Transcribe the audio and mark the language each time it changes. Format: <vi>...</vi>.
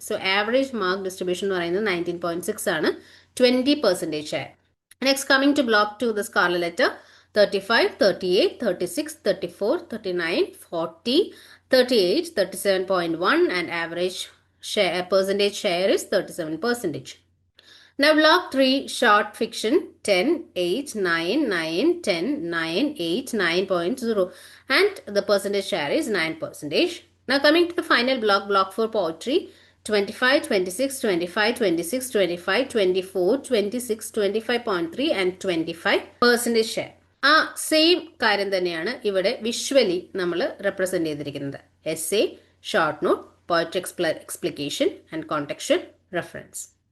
<ml>So average mark distribution എന്ന് പറയുന്നത് 19.6 ആണ്, 20% share.</ml> <en>Next coming to block 2, the scarlet letter 35, 38, 36, 34, 39, 40, 38, 37.1 and average share percentage share is 37%. Now, block 3, short fiction, 10, 8, 9, 9, 10, 9, 8, 9.0. And the percentage share is 9%. Now, coming to the final block, block 4, poetry, 25, 26, 25, 26, 25, 24, 26, 25.3 and 25% share.</en> <ml>ആ same കാര്യം തന്നെയാണ് ഇവിടെ visually നമ്മൾ represent ചെയ്തിരിക്കുന്നത്.</ml> <en>Essay, short note, poetry explication and contextual reference.</en>